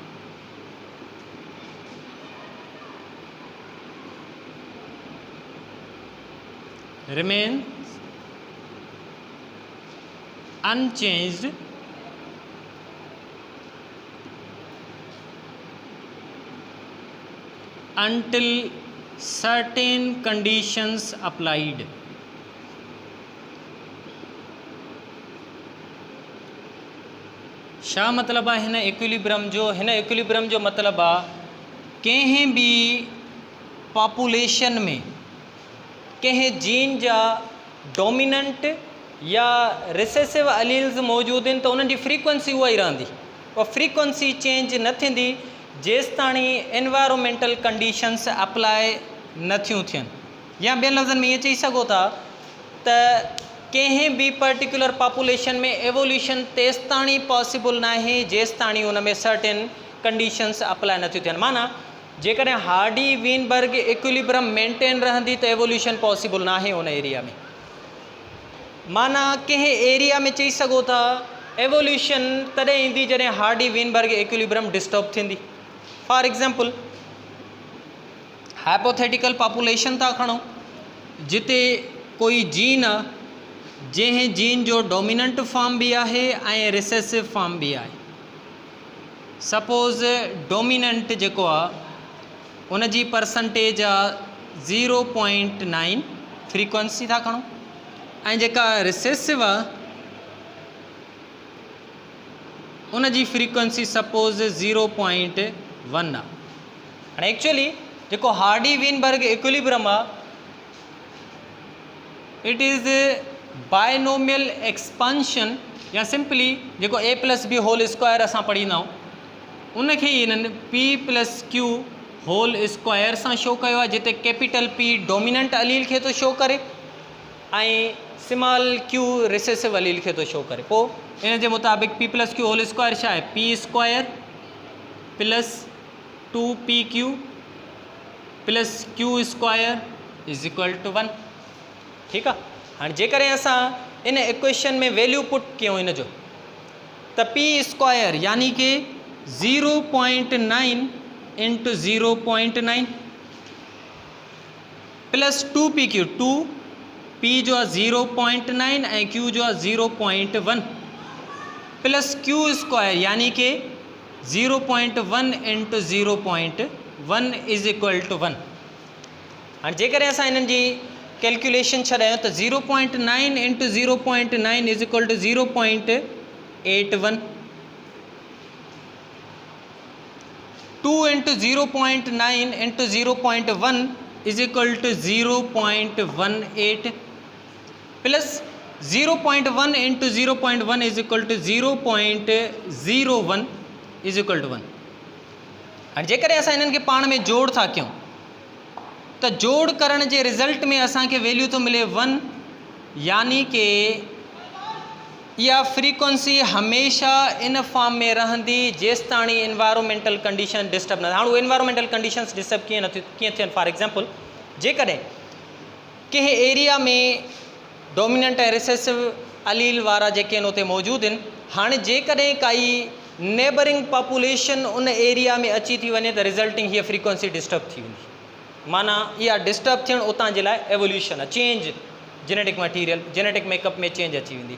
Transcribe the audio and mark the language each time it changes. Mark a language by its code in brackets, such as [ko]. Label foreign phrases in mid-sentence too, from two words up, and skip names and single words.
[en] remains unchanged until certain conditions applied। [sd] शा मतलब है हिन इक्विलिब्रियम जो मतलब आ कहीं भी पॉपुलेशन में कहीं जीन जा डोमिनेंट या [en] recessive alleles [sd] मौजूद हैं तो उनकी फ्रीक्वेंसी वही रहंदी, और फ्रीक्वेंसी चेंज न थींदी जेस ताणी [en] environmental conditions apply [sd] न थियूं थियनि। या ॿियनि लफ़्ज़नि में ये चई सघो था त कंहिं भी [en] particular population [sd] में एवोल्यूशन तेस ताणी पॉसिबल ना है जेस ताणी उन में [en] certain conditions apply [sd] न थियूं थियनि। माना जेकॾहिं हार्डी वीनबर्ग [en] equilibrium maintain [sd] रहंदी तो [en] evolution possible [sd] ना है उन एरिया में। माना कंहिं एरिया में चई सघो था एवोल्यूशन तॾहिं ईंदी जॾहिं हार्डी वीनबर्ग [en] equilibrium disturb [sd] थींदी। [en] for example hypothetical population [sd] था खणो जिते कोई जीन आहे जंहिं जीन जो [en] dominant form [sd] भी है ऐं [en] recessive form [sd] भी है। [en] suppose dominant [sd] जेको आहे उन जी परसेंटेज आहे 0.9 फ्रीक्वेंसी था खणो, ऐं जेका रिसेसिव आहे उन जी [en] frequency suppose 0.1 [sd] आहे। हाणे एक्चुअली जेको हार्डी वीनबर्ग इक्विलिब्रियम आहे [en] it is binomial expansion [sd] या सिंपली जेको [en] a plus b whole square [sd] असां पढ़ींदा आहियूं उनखे इन्हनि [en] p plus q whole square [sd] सां शो कयो आहे, जिते [en] capital P dominant allele [sd] खे थो शो करे ऐं [en] small q recessive allele [sd] खे थो शो करे। पोइ इन जे मुताबिक़ [en] p plus q whole square [sd] छा आहे, [en] p square plus 2pq plus q square is equal to 1. [hi] ठीक है। [sd] हाँ जेकरे असां इन इक्वेशन में [en] value put [sd] क्यों इन जो तो [en] p square [sd] यानी कि [en] 0.9 into 0.9 plus 2pq 2p [sd] जो है 0.9 ऐं q जो है 0.1 [en] plus q square [sd] यानी कि [en] 0.1 into 0.1 is equal to 1. [sd] हाँ जेकरे असां इन्हनि जी कैलकुलेशन छॾायूं तो [en] 0.9 into 0.9 is equal to 0.81, 2 into 0.9 into 0.1 is equal to 0.18 plus 0.1 into 0.1 is equal to 0.01 is equal to 1. [sd] हाँ जेकरे असां इन्हनि खे पाण में जोड़ था कयूं तो जोड़ करण के रिजल्ट में असां के वैल्यू तो मिले 1, यानी कि यह फ्रीक्वेंसी हमेशा इन फॉर्म में रहंदी जेस ताणी [en] environmental condition disturb [sd] न। हाँ वो [en] environmental conditions disturb [sd] किए थियन। [en] for example [sd] जेकॾहिं कंहिं एरिया में डोमिनेंट ऐं रिसेसिव अलील वारा जेके आहिनि उते मौजूद आहिनि, हाणे जेकॾहिं काई [en] neighbouring population [sd] उन एरिया में अची थी वञे तो रिजल्टिंग हीअ फ्रीक्वेंसी डिस्टर्ब थी वेंदी। माना इहा डिस्टर्ब थियण उतां जे लाइ एवोल्यूशन आहे, [en] change genetic material genetic makeup [sd] में चेंज अची वेंदी।